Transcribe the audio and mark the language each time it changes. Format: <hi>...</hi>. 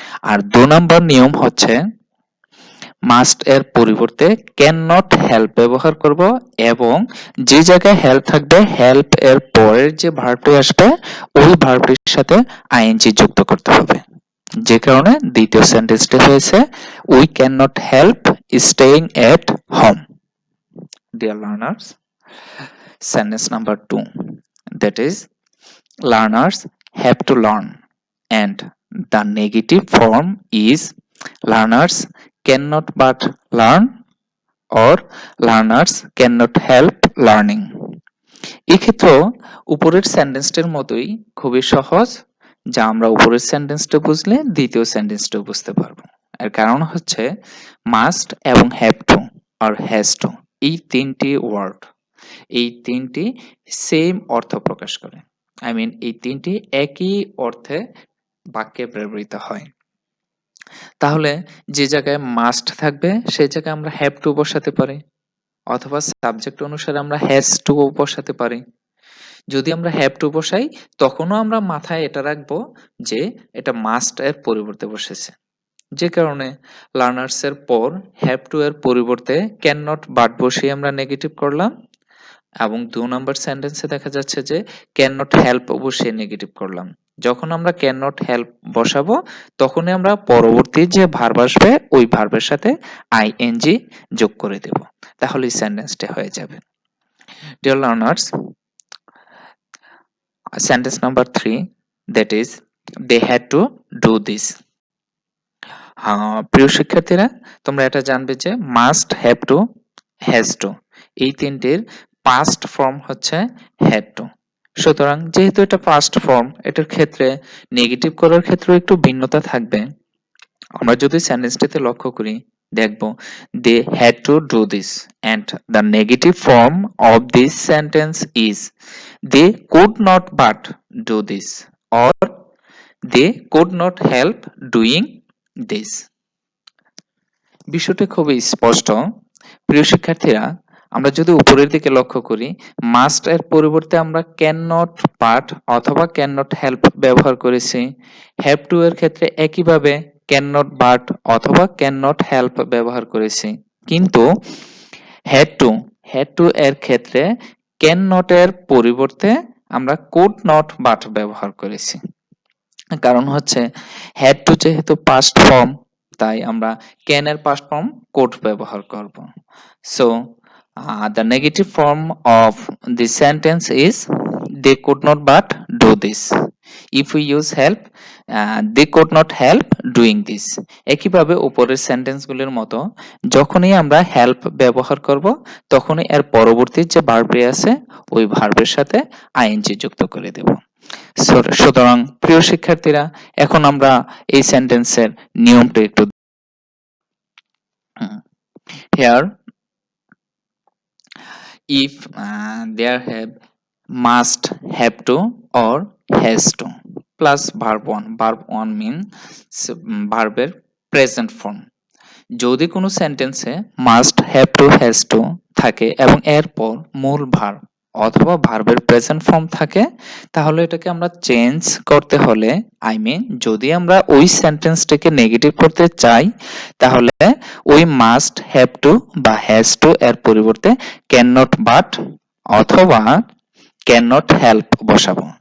<bn>আর ২ নম্বর নিয়ম হচ্ছে মাস্ট এর পরিবর্তে ক্যান নট হেল্প ব্যবহার করব এবং যে জায়গায় হেল্প থাকবে হেল্প এর পরের যে ভার্বটি আসবে ওই ভার্বটির সাথে আইএনজি যুক্ত করতে হবে। যে কারণে দ্বিতীয় সেন্টেন্সটি হয়েছে we can not help staying at home.</bn> <en>Dear learners, sentence number 2, that is learners have to learn, and the negative form is learners cannot but learn or learners cannot help learning.</en> <bn>এক্ষেত্রেও উপরের সেন্টেন্সটির মতোই খুবই সহজ, যা আমরা উপরের সেন্টেন্সটা বুঝলে দ্বিতীয় সেন্টেন্সটাও বুঝতে পারবো। এর কারণ হচ্ছে মাস্ট এবং have to আর has to এই তিনটি ওয়ার্ড, এই তিনটি সেম অর্থ প্রকাশ করে। এই তিনটি একই অর্থে বাক্যে ব্যবহৃত হয়। তাহলে যে জায়গায় মাস্ট থাকবে সেই জায়গায় আমরা হ্যাভ টু বসাতে পারি, অথবা সাবজেক্ট অনুসারে আমরা হ্যাজ টু বসাতে পারি। যদি আমরা হ্যাভ টু বসাই তখনও আমরা মাথায় এটা রাখবো যে এটা মাস্ট এর পরিবর্তে বসেছে। যে কারণে লার্নার্স এর পর হ্যাভ টু এর পরিবর্তে ক্যান নট বাট বসিয়ে আমরা নেগেটিভ করলাম, এবং 2 নাম্বার সেন্টেন্সে দেখা যাচ্ছে যে ক্যান নট হেল্প বসিয়ে নেগেটিভ করলাম। যখন আমরা ক্যান নট হেল্প বসাবো তখনই আমরা পরবর্তী যে ভার্ব আসবে ওই ভার্বের সাথে আইএনজি যোগ করে দেব, তাহলে এই সেন্টেন্সটা হয়ে যাবে।</bn> <en>Dear learners, sentence number 3, that is they had to do this.</en> <bn>প্রিয় শিক্ষার্থীরা, তোমরা এটা জানবে যে must, have to, has to এই তিনটির পাস্ট ফর্ম হচ্ছে হ্যাড টু। সুতরাং যেহেতু এটা পাস্ট ফর্ম, এটার ক্ষেত্রে নেগেটিভ করার ক্ষেত্রেও একটু ভিন্নতা থাকবে। আমরা যদি সেন্টেন্সটিতে লক্ষ্য করি দেখব</bn> <en>they had to do this and the negative form of this sentence is they could not but do this or they could not help doing this.</en> <bn>বিষয়টি খুবই স্পষ্ট। প্রিয় শিক্ষার্থীরা, আমরা যদি উপরের দিকে লক্ষ্য করি মাস্ট এর পরিবর্তে আমরা ক্যান নট বাট অথবা ক্যান নট হেল্প ব্যবহার করেছি। হ্যাভ টু এর ক্ষেত্রে একইভাবে ক্যান নট বাট অথবা ক্যান নট হেল্প ব্যবহার করেছি, কিন্তু হ্যাড টু এর ক্ষেত্রে ক্যান নট এর পরিবর্তে আমরা কুড নট বাট ব্যবহার করেছি। কারণ হচ্ছে হ্যাড টু যেহেতু পাস্ট ফর্ম, তাই আমরা ক্যান এর পাস্ট ফর্ম কুড ব্যবহার করব।</bn> <en>So the negative form of the sentence is they could not but do this. If we use help, they could not help doing this.</en> <bn>একইভাবে উপরের সেন্টেন্সগুলোর মতো যখনই আমরা হেল্প ব্যবহার করব তখনই এর পরবর্তী যে ভার্বটি আছে ওই ভার্বের সাথে আইএনজি যুক্ত করে দেব। সুতরাং প্রিয় শিক্ষার্থীরা, এখন আমরা এই সেন্টেন্সের নিয়মটা একটু</bn> <en>here if there have must, have to or has to plus verb 1 means</en> <bn>ভার্বের প্রেজেন্ট ফর্ম। যদি কোনো সেন্টেন্সে must, have to, has to থাকে এবং এরপর মূল ভার্ব অথবা ভার্বের প্রেজেন্ট ফর্ম থাকে, তাহলে এটাকে আমরা চেঞ্জ করতে হলে যদি আমরা ওই সেন্টেন্সটাকে নেগেটিভ করতে চাই তাহলে ওই মাস্ট, হ্যাভ টু বা হ্যাজ টু এর পরিবর্তে ক্যান নট বাট অথবা ক্যান নট হেল্প বসাবো।</bn>